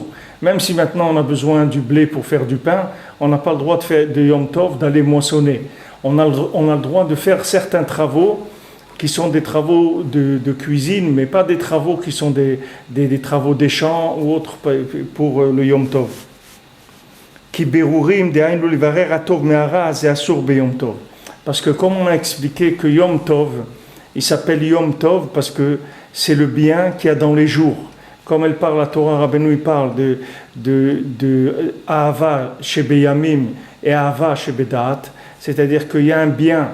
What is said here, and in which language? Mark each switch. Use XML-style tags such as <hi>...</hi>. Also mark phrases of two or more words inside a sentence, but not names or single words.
<fr>Même si maintenant on a besoin du blé pour faire du pain, on n'a pas le droit de Yom Tov d'aller moissonner. On a le droit de faire certains travaux qui sont des travaux de cuisine, mais pas des travaux qui sont des travaux des champs ou autres pour le Yom Tov.</fr> <he>כי ברירים דאינו לברר הטוב מהרע זה אסור ביום טוב.</he> <fr>Parce que comme on a expliqué que Yom Tov, il s'appelle Yom Tov parce que c'est le bien qu'il y a dans les jours. Comme elle parle, la Torah Rabbeinu, il parle de</fr> <he>אהבה שבימים</he> <fr>et</fr> <he>אהבה שבדת,</he> <fr>c'est-à-dire qu'il y a un bien</fr>